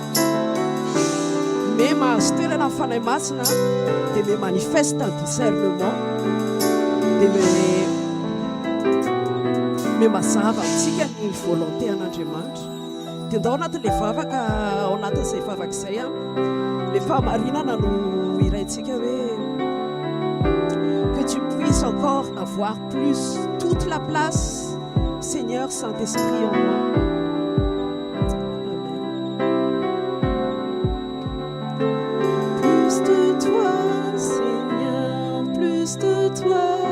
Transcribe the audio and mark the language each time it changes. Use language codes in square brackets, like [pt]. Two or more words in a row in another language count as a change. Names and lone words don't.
[mg] mais mahazo toerana ny fanahy masina dia [fr] me manifeste un discernement, [mg] dia me mazava amintsika ny volonté an'Andriamanitra. Dia ndao anatin'ilay vavaka, ao anatin'izay vavaka izay le fahamarinana no iraintsika hoe [fr] que tu puisses encore avoir plus toute la place, Seigneur Saint-Esprit en moi. Plus de toi, Seigneur, plus de toi.